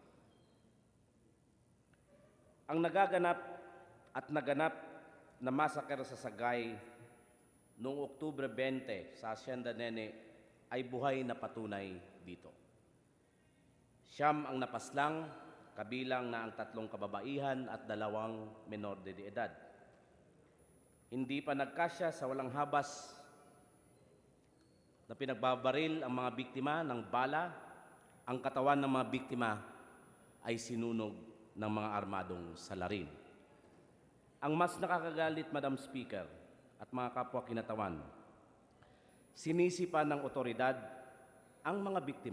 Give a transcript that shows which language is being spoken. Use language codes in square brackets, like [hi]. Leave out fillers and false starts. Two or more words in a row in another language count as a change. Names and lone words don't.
[tl] Ang naganap na massacre sa Sagay noong Oktubre 20 sa Hacienda Nene ay buhay na patunay dito. Siyam ang napaslang, kabilang na ang 3 kababaihan at 2 menor de edad. Hindi pa nagkasya sa walang habas na pinagbabaril ang mga biktima ng bala, ang katawan ng mga biktima ay sinunog ng mga armadong salarin. Ang mas nakakagalit, Madam Speaker, at mga kapwa kinatawan, sinisipa ng otoridad ang mga biktima.